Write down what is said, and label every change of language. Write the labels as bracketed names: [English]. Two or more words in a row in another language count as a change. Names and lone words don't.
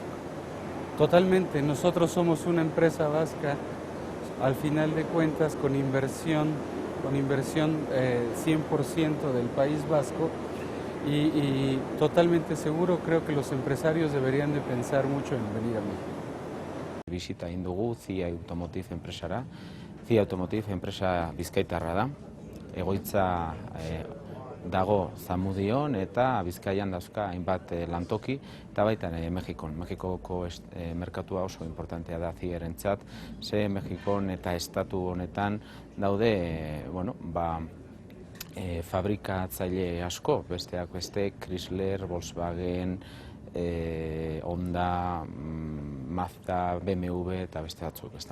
[Spanish] Totalmente, nosotros somos una empresa vasca, al final de cuentas con inversión 100% del País Vasco, y totalmente seguro, creo que los empresarios deberían de pensar mucho en venir a México. [Basque] Bisita egin dugu CIA Automotive enpresara. CIA Automotive enpresa bizkaitarra da. Egoitza dago Zamudion eta Bizkaian dauzka hainbat lantoki, eta baita Mexikon. Mexikoko merkatua oso importantea da CIA-rentzat, ze Mexikon eta estatu honetan daude, fabrikatzaile asko, besteak beste, Chrysler, Volkswagen, Honda, Mazda, BMW eta beste batzuk, ezta.